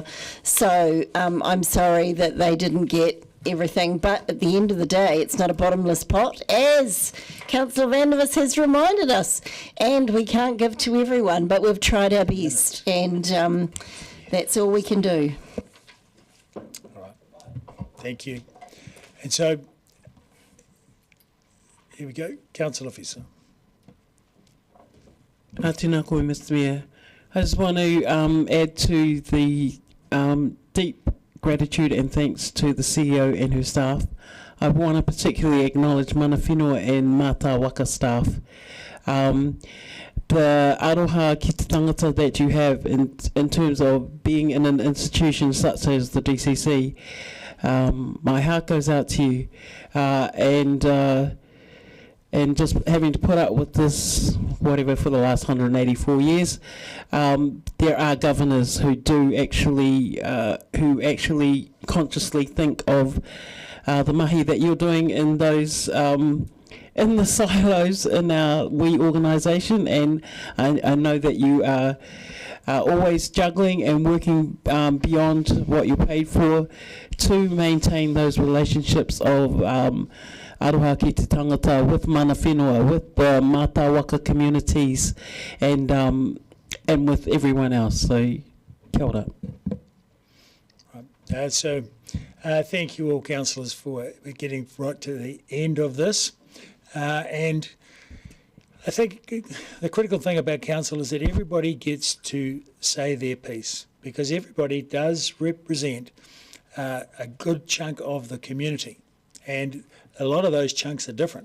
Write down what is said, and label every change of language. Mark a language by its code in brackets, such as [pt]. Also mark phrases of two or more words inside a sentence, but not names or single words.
[en] So I'm sorry that they didn't get everything, but at the end of the day, it's not a bottomless pot, as Councillor Van der Vos has reminded us, and we can't give to everyone, but we've tried our best, and that's all we can do. All right, thank you. And so, here we go, Council Officer. [mi] Tēnā koe, [en] Mr. Mayor. I just want to add to the deep gratitude and thanks to the CEO and her staff. I want to particularly acknowledge [mi] Mana Whenua [en] and [mi] Mata Waka [en] staff. the [mi] aroha ki te tangata [en] that you have in terms of being in an institution such as the DCC. My heart goes out to you, and just having to put up with this, whatever, for the last 184 years. There are governors who do actually consciously think of the mahi that you're doing in those in the silos in our wee organisation, and I know that you are always juggling and working beyond what you're paid for to maintain those relationships of [mi] aroha ki te tangata [en] with [mi] mana whenua, [en] with the [mi] mata waka [en] communities, and with everyone else. So, [mi] kia ora. [en] Thank you all, councillors, for getting right to the end of this. And I think the critical thing about council is that everybody gets to say their piece, because everybody does represent a good chunk of the community, and a lot of those chunks are different.